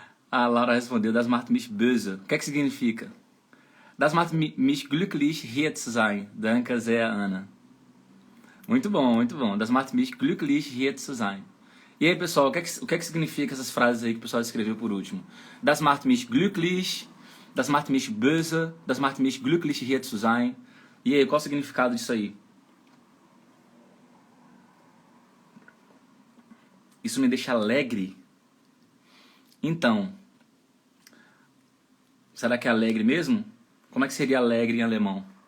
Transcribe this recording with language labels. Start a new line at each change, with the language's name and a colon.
Portuguese: A Laura respondeu,
German: das Macht mich böse.
Portuguese: O que é que significa?
German: Das Macht mich glücklich, hier zu sein. Danke sehr,
Portuguese: Ana. Muito bom, muito bom.
German: Das Macht mich glücklich, hier zu sein.
Portuguese: E aí, pessoal, o que é que significa essas frases aí que o pessoal escreveu por último?
German: Das macht mich glücklich, das macht mich böse, das macht mich glücklich, hier zu sein.
Portuguese: E aí, qual o significado disso aí? Isso me deixa alegre? Então, será que é alegre mesmo? Como é que seria alegre em alemão?